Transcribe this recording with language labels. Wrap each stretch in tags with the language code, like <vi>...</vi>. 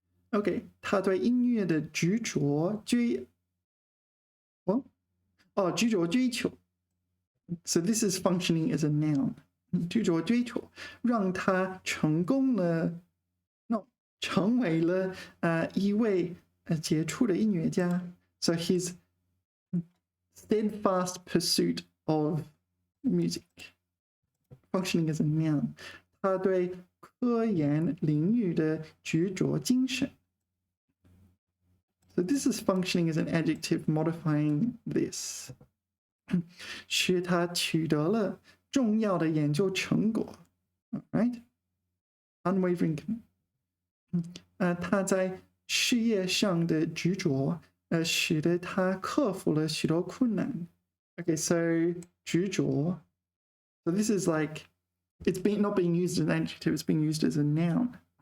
<zh>Okay, 他对音乐的执着追求.</zh> <en>So this is functioning as a noun.</en> <zh>执着追求，让他成功了 no 成为了一位杰出的音乐家.</zh> <en>So his steadfast pursuit of music, functioning as a noun.</en> <zh>他对科研领域的执着精神.</zh> <en>So this is functioning as an adjective modifying this.</en> <zh>使他取得了重要的研究成果.</zh> <en>Right? Unwavering.</en> <zh>他在事业上的执着使得他克服了许多困难.</zh> <en>Okay, so 执着. So this is like, it's not being used as an adjective, it's being used as a noun.</en>